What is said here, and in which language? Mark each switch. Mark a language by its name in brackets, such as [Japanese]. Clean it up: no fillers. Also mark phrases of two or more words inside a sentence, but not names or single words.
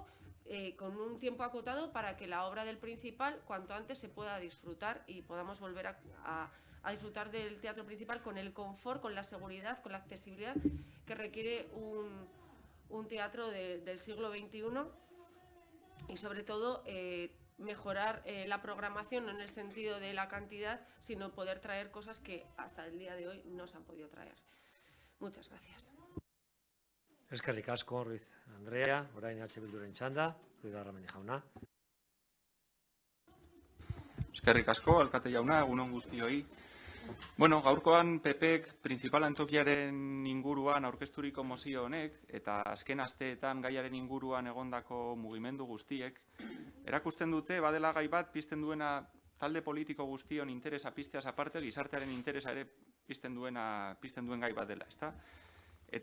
[Spanish] con un tiempo acotado para que la obra del principal cuanto antes se pueda disfrutar y podamos volver a disfrutar del teatro principal con el confort, con la seguridad, con la accesibilidad que requiere un teatro del siglo XXI y sobre todo mejorar la programación, no en el sentido de la cantidad, sino poder traer cosas que hasta el día de hoy no se han podido traer. Muchas gracias. [Basque] Eskerrik asko, Ruiz Andrea, orain Bilduren txanda, Ruiz Arramendi jauna. Eskerrik asko, alkate jauna, egunon guztioi. Bueno, gaurkoan PPek principal antzokiaren inguruan aurkezturiko mozio honek eta azken asteetan gaiaren inguruan egondako mugimendu guztiek erakusten dute badela gai bat pizten duena talde politiko guztion interesa pizteaz aparte gizartearen interesa ere pizten duen gai bat dela, ezta?